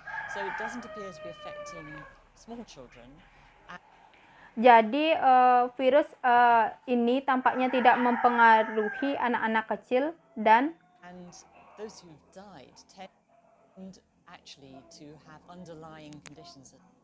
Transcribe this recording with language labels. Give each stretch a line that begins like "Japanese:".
English: So it doesn't appear to be affecting small children.
Indonesian: Jadi virus ini tampaknya tidak mempengaruhi anak-anak kecil and
English: those who died tend actually to have underlying conditions.